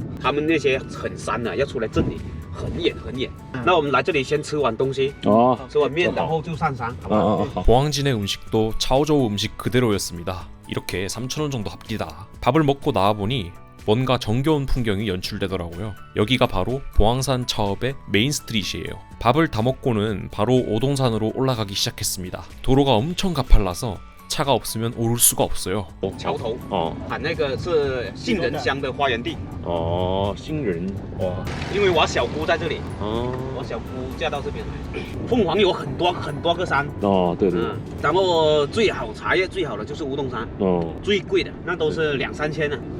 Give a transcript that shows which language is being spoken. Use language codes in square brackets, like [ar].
[zh] 他们那些很山的要出来镇里很远。那我们来这里先吃碗东西吃碗面然后就上山好不好？ [ko] 보항진의 음식도 차오저우 음식 그대로였습니다. 이렇게 3,000원 정도 합디다. 밥을 먹고 나와보니 뭔가 정겨운 풍경이 연출되더라고요. 여기가 바로 보항산 차업의 메인 스트릿이에요. 밥을 다 먹고는 바로 오동산으로 올라가기 시작했습니다. 도로가 엄청 가팔라서 차가 없으면 오를 수가 없어요. [zh] 桥头那个是杏仁乡的花园地。杏仁因为我小姑在这里我小姑嫁到这边来。凤凰有很多个山对。然后茶叶最好的就是乌洞山最贵的那都是2-3千的。